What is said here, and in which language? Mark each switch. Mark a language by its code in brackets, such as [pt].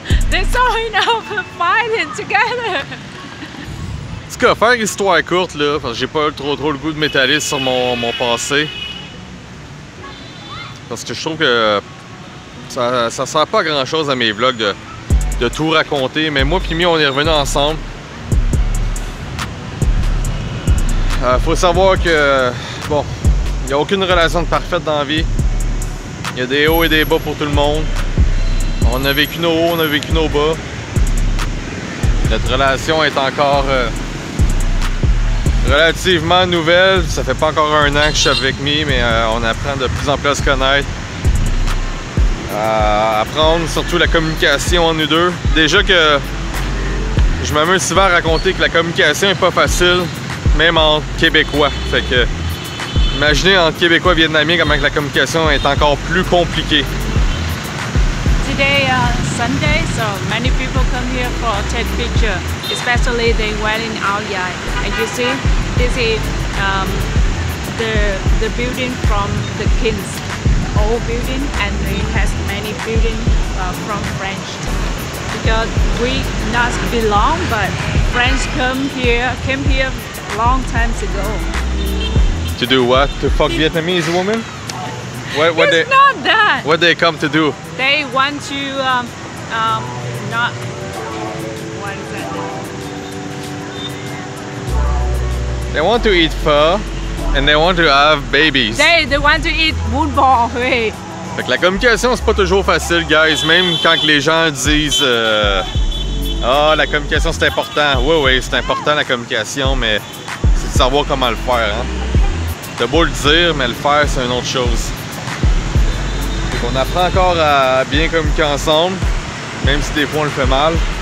[en] They're so fighting together. [fr] En tout cas, faire histoire courte, là, parce que j'ai pas trop le goût de m'étaler sur mon passé. Parce que je trouve que ça sert pas à grand chose à mes vlogs de tout raconter. Mais moi et Mi, on est revenus ensemble. Faut savoir que, bon, il n'y a aucune relation parfaite dans la vie. Il y a des hauts et des bas pour tout le monde. On a vécu nos hauts, on a vécu nos bas. Notre relation est encore relativement nouvelle. Ça fait pas encore 1 an que je suis avec Mi, mais on apprend de plus en plus à se connaître. Apprendre surtout la communication entre nous deux. Déjà que je m'amuse souvent à raconter que la communication est pas facile, même entre Québécois. Fait que, imaginez entre Québécois et Vietnamiens comment la communication est encore plus compliquée. [en] today Sunday, so many people come here for take picture, especially they wearing Ao Dai. And you see, this is the building from the kings, old building, and it has many buildings from French. Because we not belong, but French came here long times ago. To do what? To fuck Vietnamese women? What It's not that. What they come to do? They want to not. What is that? They want to eat pho and they want to have babies. They want to eat bún bò Huế. [fr] Fait que la communication, c'est pas toujours facile, guys. Même quand les gens disent ah, la communication c'est important. Oui, c'est important la communication, mais c'est de savoir comment le faire. Hein? T'as beau le dire, mais le faire, c'est une autre chose. Fait qu'on apprend encore à bien communiquer ensemble, même si des fois on le fait mal.